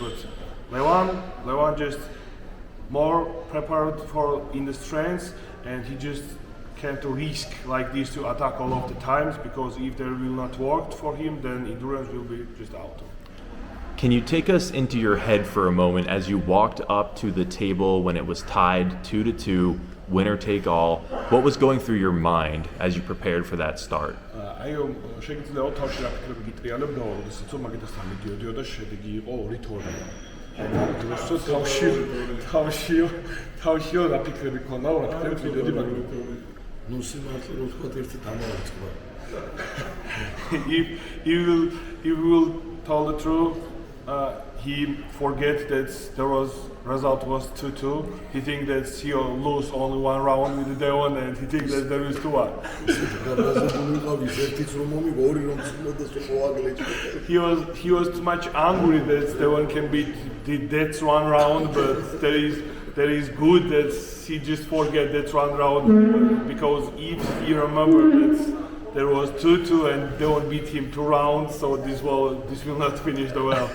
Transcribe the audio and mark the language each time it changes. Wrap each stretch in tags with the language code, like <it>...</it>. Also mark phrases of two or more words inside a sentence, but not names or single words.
<en>But Lewan just more prepared for in the strengths, and he just can't risk like this to attack all of the times, because if they will not work for him, then endurance will be just out. Can you take us into your head for a moment as you walked up to the table when it was tied 2-2, winner take all? What was going through your mind as you prepared for that start?</en> <ka>შეგიძლია თავში რა ფიქრები გიტრიალებ და როდესაც მაგითაც მიდიოდიოდა შედეგი იყო 2-2. ამ დროს თავში რა ფიქრები ქონდა, რა ფიქრები მიდიოდი მაგით. ნუ სიმართლე რო ვთქვა ერთი დამავიწყდა.</ka> <en>If you will tell the truth, he forget that there was result was 2-2. He think that he'll lose only one round with the Devon, and he thinks that there is 2-1. He was too much angry that Devon can beat that one round, but there is good that he just forget that one round, because if he remember that there was 2-2 and Devon beat him 2 rounds, so this will not finish the well.</en>